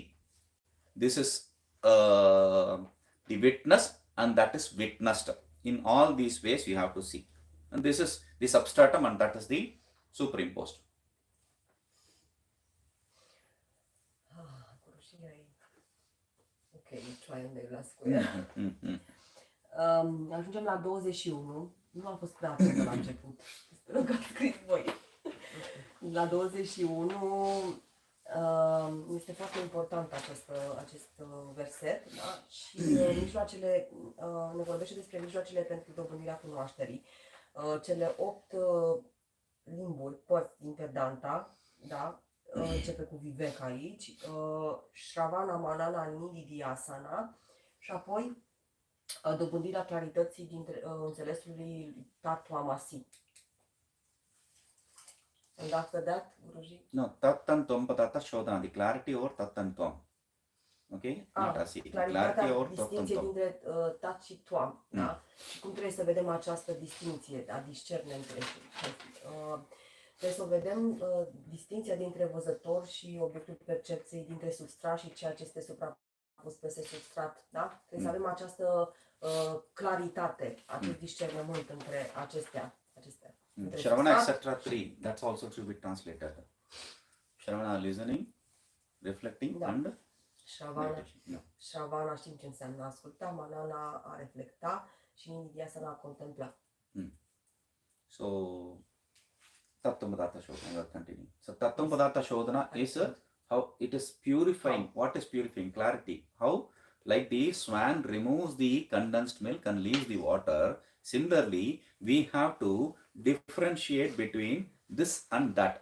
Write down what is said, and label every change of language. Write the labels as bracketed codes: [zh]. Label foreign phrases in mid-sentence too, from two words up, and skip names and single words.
[en] This is the witness, and that is witnessed. In all these ways we have to see. And this is the substratum, and that is the superimposed. Ok, try and the last square. [ro] Ajungem la 21. Nu am fost prea atentă la început. Sper că ați scris voi. La 21 este foarte important acest verset, da? Și mijloacele, ne vorbește despre mijloacele pentru dobândirea cunoașterii. Cele 8 limburi, părți din Vedanta, da? Începe cu Viveka aici, Shravana, Manana, Nididhyasana și apoi dobândirea clarității dintre înțelesului Tattvamasi. [en] And after that, Guruji? No, [sa] Tattantam Padartha Shodhana, [en] the clarity over Tattantam. Okay? Not Asi. Clarity over [ro] distinție dintre Tat și Tvam. Da? Și cum trebuie să vedem această distinție, a discerne între trebuie să vedem distinția dintre văzător și obiectul percepției, dintre substrat și ceea ce este suprapus peste substrat. Da? Trebuie să avem această claritate, acest discernământ între acestea. Shravana, etc. 3. [en] That's also to be translated. Shravana, listening, reflecting, and [ro] Shravana știm ce înseamnă asculta, Manana a reflecta și Nididhyasana a contempla. [en] So, [sa] Tattvam Padartha Shodhana, [en] we are continuing. So, [sa] Tattvam Padartha Shodhana [en] is how it is purifying. What is purifying? Clarity. How? Like the swan removes the condensed milk and leaves the water. Similarly, we have to differentiate between this and that.